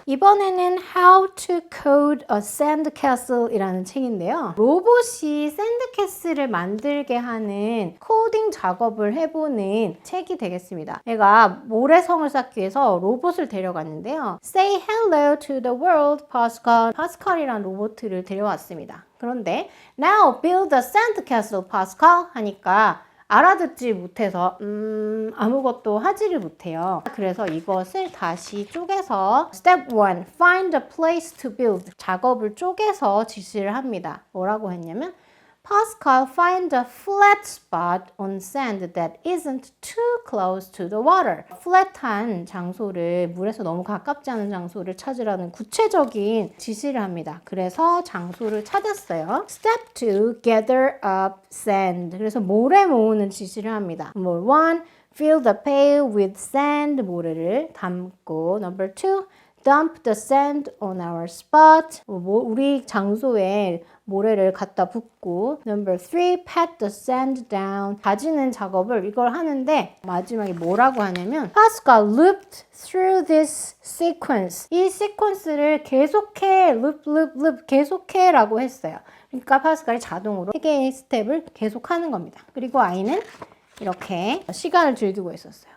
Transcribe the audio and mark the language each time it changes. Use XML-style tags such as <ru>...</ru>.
<ko>이번에는 How to Code a Sandcastle 이라는 책인데요. 로봇이 샌드캐슬을 만들게 하는 코딩 작업을 해보는 책이 되겠습니다. 내가 모래성을 쌓기 위해서 로봇을 데려갔는데요.</ko> <en>Say hello to the world, Pascal.</en> <ko>파스칼이라는 로봇을 데려왔습니다. 그런데</ko> <en>Now build a sandcastle, Pascal</en> <ko>하니까 알아듣지 못해서 아무것도 하지를 못해요. 그래서 이것을 다시 쪼개서</ko> <en>Step 1, find a place to build.</en> <ko>작업을 쪼개서 지시를 합니다. 뭐라고 했냐면</ko> <en>Pascal, find a flat spot on sand that isn't too close to the water.</en> <ko>flat한 장소를, 물에서 너무 가깝지 않은 장소를 찾으라는 구체적인 지시를 합니다. 그래서 장소를 찾았어요.</ko> <en>Step 2, gather up sand.</en> <ko>그래서 모래 모으는 지시를 합니다.</ko> <en>Number 1, fill the pail with sand.</en> <ko>모래를 담고.</ko> <en>Number 2, dump the sand on our spot.</en> <ko>우리 장소에 모래를 갖다 붓고.</ko> <en>Number 3, pat the sand down.</en> <ko>다지는 작업을 이걸 하는데 마지막에 뭐라고 하냐면</ko> <en>Pascal looped through this sequence.</en> <ko>이 시퀀스를 계속해, loop 계속해 라고 했어요. 그러니까 파스칼이 자동으로 3개의 스텝을 계속하는 겁니다. 그리고 아이는 이렇게 시간을 즐기고 있었어요.</ko>